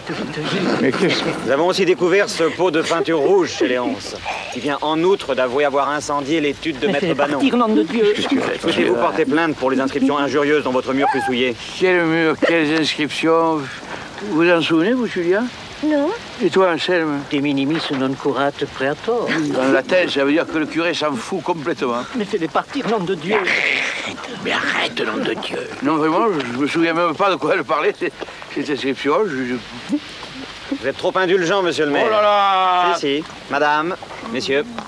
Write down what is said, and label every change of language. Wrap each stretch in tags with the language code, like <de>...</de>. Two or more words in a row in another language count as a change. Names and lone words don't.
<fr>Mais nous avons aussi découvert ce pot de peinture rouge chez Léonce, qui vient en outre d'avouer avoir incendié l'étude de Maître Banon. Partir, nom de Dieu. Souhaitez-vous porter plainte pour les inscriptions injurieuses dans votre mur plus souillé? Quel mur, quelles inscriptions? Vous en souvenez, vous, Julia? Non. Et toi, Anselme?</fr> <la>De minimis non curat praetor.</la> <fr>En latin, ça veut dire que le curé s'en fout complètement. Mais fais-les partir, nom de Dieu. Mais arrête, nom de Dieu. Non, vraiment, je me souviens même pas de quoi elle parlait, cette inscription. Vous êtes trop indulgent, monsieur le maire. Oh là là! Si. Madame, messieurs.</fr>